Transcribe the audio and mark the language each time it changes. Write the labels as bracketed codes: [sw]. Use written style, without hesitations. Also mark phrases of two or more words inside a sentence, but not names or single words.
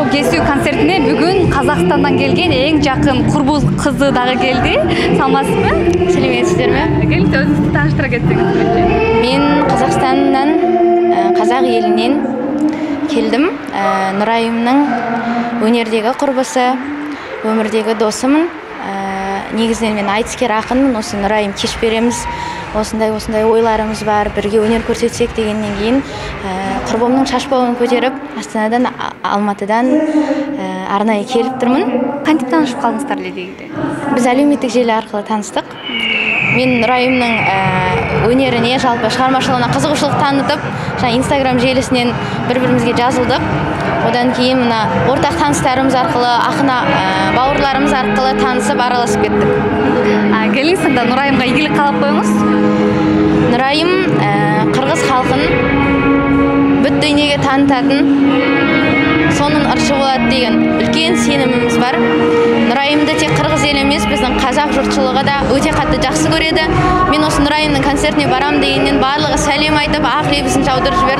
[ky] кесүү концертине бүгүн Казакстандан келген эң жакын курбу кызы дагы келди. Саламатсызбы? [kk] Сәлеметсіздерме? [ky] Келиңиз өзүңүздү тааныштыра кетсеңиз. [kk] Мен Қазақстаннан, қазақ елінен келдім. Нұрайымның өнердегі құрбысы, өмірдегі досымын. Негізінен мен айтыскер ақынмын. Осы Нұрайым кеш береміз. Осындай ойларымыз бар, бірге өнер көрсетсек дегеннен кейін құрбымның шашбауын көтеріп, Астанадан, Алматыдан арнайы келіп тұрмын. [ky] Кантип таанышып калдыңыздар эле дегенде? [kk] Біз әлеуметтік желі арқылы таныстық. Мен Нұрайымның өнеріне, жалпы шығармашылығына қызығушылық танытып, Инстаграм желісінен бір-бірімізге жазылдық. Одан кейін мына ортақ таныстарымыз арқылы, ақын бауырларымыз арқылы танысып, араласып кеттік. [ky] Келиңиз анда Нұрайымга ийгилик каалап коюңуз. [kk] Нұрайым қырғыз халқын бүт дүниеге танытатын, соның ыршы болады деген үлкен сеніміміз бар. Нұрайымды тек қырғыз ел емес, біздің қазақ жұртшылығы да өте қатты жақсы көреді. Мен осы Нұрайымның концертіне барам дегеннен барлығы сәлем айтып, ақ лебізін жаудырып жіберді.